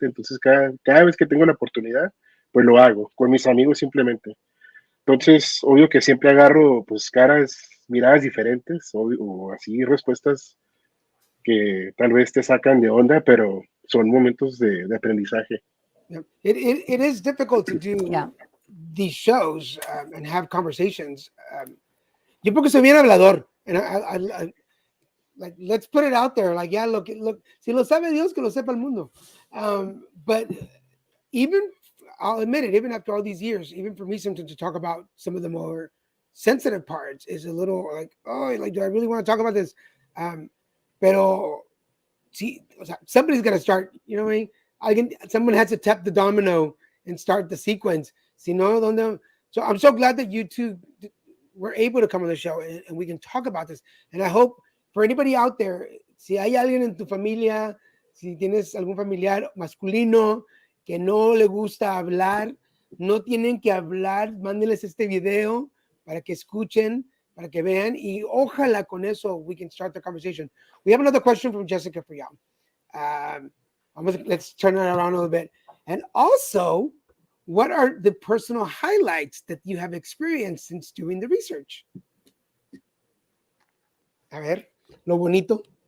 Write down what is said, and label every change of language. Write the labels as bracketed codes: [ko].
[es] Entonces, cada vez que tengo la oportunidad, pues lo hago, con mis amigos simplemente. Entonces, obvio que siempre agarro pues miradas diferentes o así respuestas que tal vez te sacan de onda, pero son momentos de aprendizaje. [en] Yeah. It is difficult to do Yeah. these shows and have conversations. [es] Yo porque soy bien hablador, [en] and like, let's put it out there. Like, yeah, look, [es] si lo sabe Dios, que lo sepa el mundo. [en] But even, I'll admit it, even after all these years, even for me, sometimes to talk about some of the more sensitive parts is a little like, oh, like, do I really want to talk about this? Pero, see, somebody's got to start, you know what I mean? Someone has to tap the domino and start the sequence. [es] Si no, donde, [en] so I'm so glad that you two were able to come on the show and we can talk about this. And I hope for anybody out there, [es] si hay alguien en tu familia, si tienes algún familiar masculino que no le gusta hablar, no tienen que hablar, mándenles este video para que escuchen, para que vean, y ojalá con eso [en] we can start the conversation. We have another question from Jessica for y'all. Let's turn it around a little bit. And also, what are the personal highlights that you have experienced since doing the research? [es] A ver, lo bonito.